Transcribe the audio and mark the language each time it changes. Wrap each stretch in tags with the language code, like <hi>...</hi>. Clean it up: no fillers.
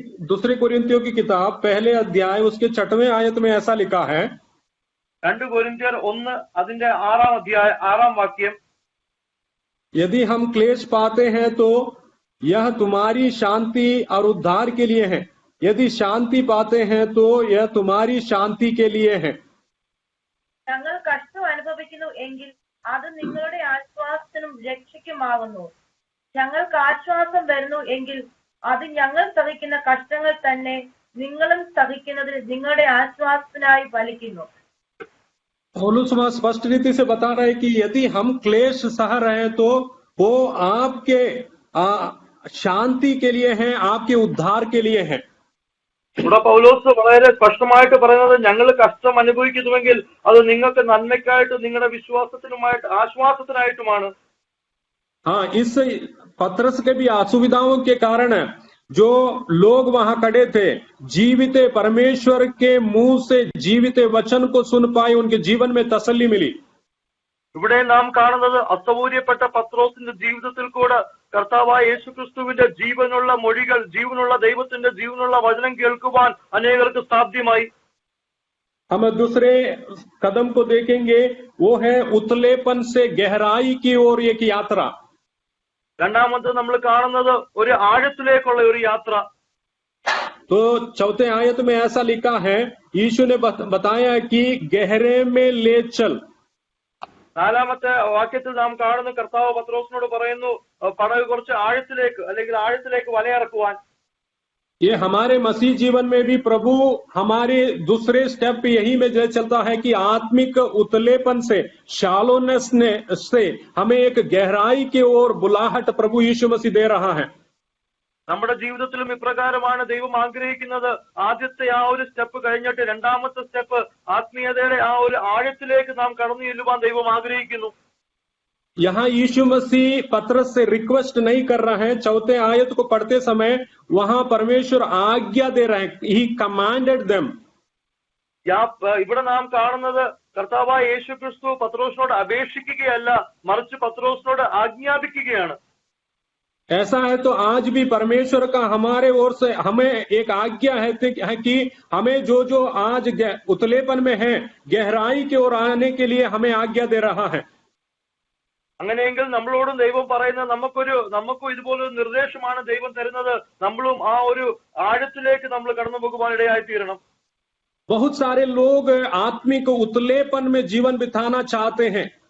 <hi>दूसरे कोरिन्थियों की किताब पहले अध्याय उसके 6वें आयत में ऐसा लिखा है,</hi> <ml>2 कोरिन्थियर 1 അതിന്റെ 6-ാം അധ്യായം 6-ാം വാക്യം,</ml> <hi>यदि हम क्लेश पाते हैं तो यह तुम्हारी शांति और उद्धार के लिए है, यदि शांति पाते हैं तो यह तुम्हारी शांति के लिए है।</hi> <ml>ഞങ്ങൾ കഷ്ടം അനുഭവിക്കുന്നു എങ്കിൽ അത് നിങ്ങളുടെ ആശ്വാസത്തിനും രക്ഷയ്ക്കുമാകുന്നു. ഞങ്ങൾക്ക് ആശ്വാസം വരുന്നു എങ്കിൽ അത് ഞങ്ങൾ സഹിക്കുന്ന കഷ്ടങ്ങൾ തന്നെ നിങ്ങളും സഹിക്കുന്നതിന് നിങ്ങളുടെ ആശ്വാസത്തിനായി ഫലിക്കുന്നു.</ml> <hi>पौलुस वहां स्पष्ट रीति से बता रहे कि यदि हम क्लेश सह रहे तो वो आपके शांति के लिए है, आपके उद्धार के लिए है।</hi> <ml>ഇവിടെ പൗലോസ് വളരെ സ്പഷ്ടമായിട്ട് പറയുന്നത് ഞങ്ങൾ കഷ്ടം അനുഭവിക്കുന്നുവെങ്കിൽ അത് നിങ്ങൾക്ക് നന്മയ്ക്കായിട്ട് നിങ്ങളുടെ വിശ്വാസത്തിനുമായിട്ട് ആശ്വാസത്തിനായിട്ടുമാണ്.</ml> <hi>हाँ, इस पत्रस के भी असुविधाओं के कारण जो लोग वहां खड़े थे जीवित परमेश्वर के मुंह से जीवित वचन को सुन पाए, उनके जीवन में तसल्ली मिली।</hi> <ml>ഇവിടെ നാം കാണുന്നത് അസൗകര്യപ്പെട്ട പത്രോസിന്റെ ജീവിതത്തിൽ കൂടെ കർത്താവായ യേശുക്രിസ്തുവിന്റെ ജീവനുള്ള മൊഴികൾ, ജീവനുള്ള ദൈവത്തിന്റെ ജീവനുള്ള വചനം കേൾക്കുവാൻ അനേകർക്ക് സാധ്യമായി.</ml> <hi>हम दूसरे कदम को देखेंगे, वो है उतलेपन से गहराई की ओर एक यात्रा।</hi> <ml>രണ്ടാമത് നമ്മൾ കാണുന്നത് ഒരു ആഴത്തിലേക്കുള്ള ഒരു യാത്ര.</ml> <hi>तो चौथे आयत में ऐसा लिखा है, यीशु ने बताया कि गहरे में ले चल।</hi> <ml>നാലാമത്തെ വാക്യത്തിൽ നാം കാണുന്ന കർത്താവ് പത്രോസിനോട് പറയുന്നു പടക് കുറച്ച് ആഴത്തിലേക്ക് അല്ലെങ്കിൽ ആഴത്തിലേക്ക് വലയിറക്കുവാൻ.</ml> <hi>ये हमारे मसीह जीवन में भी प्रभु हमारे दूसरे स्टेप यही में चलता है कि आत्मिक उतलेपन से, शालोनेस से हमें एक गहराई की ओर बुलाहट प्रभु यीशु मसीह दे रहा है।</hi> <ml>നമ്മുടെ ജീവിതത്തിലും ഇപ്രകാരമാണ് ദൈവം ആഗ്രഹിക്കുന്നത്. ആദ്യത്തെ ആ ഒരു സ്റ്റെപ്പ് കഴിഞ്ഞിട്ട് രണ്ടാമത്തെ സ്റ്റെപ്പ് ആത്മീയതയുടെ ആ ഒരു ആഴത്തിലേക്ക് നാം കടന്നു ചെല്ലുവാൻ ദൈവം ആഗ്രഹിക്കുന്നു.</ml> <hi>यहाँ यीशु मसीह पत्रस से रिक्वेस्ट नहीं कर रहा है, चौथे आयत को पढ़ते समय वहां परमेश्वर आज्ञा दे रहे हैं,</hi> <en>He commanded them.</en> <ml>ഇവിടെ നാം കാണുന്നത് കർത്താവായ യേശുക്രിസ്തു പത്രോസിനോട് അപേക്ഷിക്കുകയല്ല, മറിച്ച് പത്രോസിനോട് ആജ്ഞാപിക്കുകയാണ്.</ml> <hi>ऐसा है तो आज भी परमेश्वर का हमारे ओर से हमें एक आज्ञा है कि हमें जो जो आज उतलेपन में है, गहराई की ओर आने के लिए हमें आज्ञा दे रहा है।</hi> <ml>അങ്ങനെയെങ്കിൽ നമ്മളോടും ദൈവം പറയുന്നത് നമുക്കും ഇതുപോലൊരു നിർദ്ദേശമാണ് ദൈവം തരുന്നത്. നമ്മളും ആ ഒരു ആഴത്തിലേക്ക് നമ്മൾ കടന്നു പോകുവാൻ ഇടയായി തീരണം.</ml> <hi>बहुत सारे लोग आत्मिक उतलेपन में जीवन बिताना चाहते हैं।</hi>